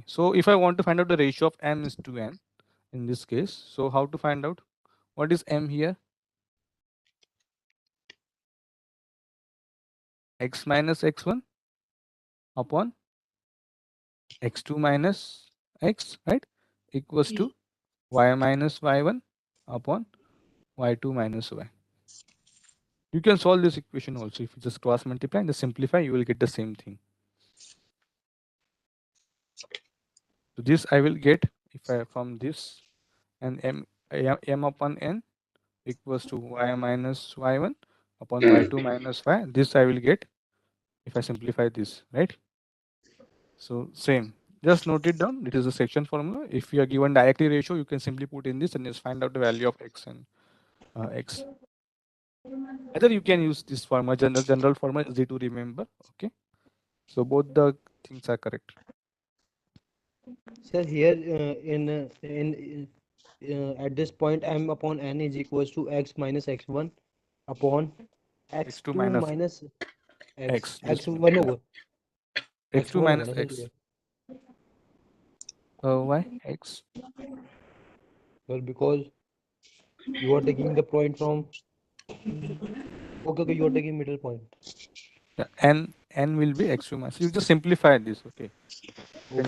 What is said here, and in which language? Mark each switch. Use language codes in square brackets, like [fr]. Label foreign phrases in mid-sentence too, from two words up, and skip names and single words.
[en] So if I want to find out the ratio of m is to n in this case, so how to find out what is m here? X minus x1 upon x2 minus x, right? Equals to y minus y1 upon y2 minus y. You can solve this equation also. If you just cross multiply and just simplify, you will get the same thing. So this I will get if I from this, and m upon n equals to y minus y1 upon y2 minus y. This I will get if I simplify this, right? So same. Just note it down. It is a section formula. If you are given directly ratio, you can simply put in this and just find out the value of x and x. Either you can use this formula, general formula, easy to remember. Okay. So both the things are correct. Sir, here at this point, m upon n is equals to x minus x1 upon x2 x2 minus minus x. This one. x1 over x2 [hi] x1 होगा [en] minus [hi] ना सर [en] x. [hi] ये? [en] Why x? Well, because you are taking the point from okay, okay, you are taking middle point. Yeah, n will be x2 minus. You just simplify this. Okay. You can